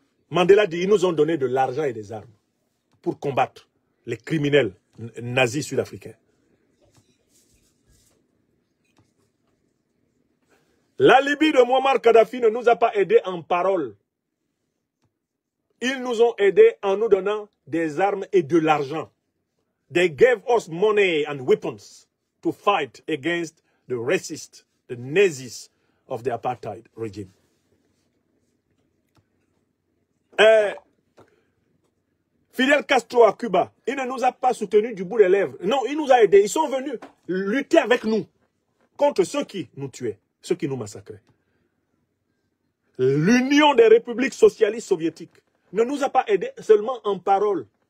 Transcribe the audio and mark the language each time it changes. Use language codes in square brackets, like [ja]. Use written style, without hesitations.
[fr] Mandela dit, ils nous ont donné de l'argent et des armes pour combattre les criminels nazis sud-africains. La Libye de Muammar Kadhafi ne nous a pas aidés en parole. Ils nous ont aidés en nous donnant des armes et de l'argent. [en] They gave us money and weapons to fight against the racists, the Nazis of the apartheid regime. [fr] Fidel Castro à Cuba, il ne nous a pas soutenus du bout des lèvres. Non, il nous a aidés. Ils sont venus lutter avec nous contre ceux qui nous tuaient, ceux qui nous massacraient. L'Union des républiques socialistes soviétiques ne nous a pas aidés seulement en parole.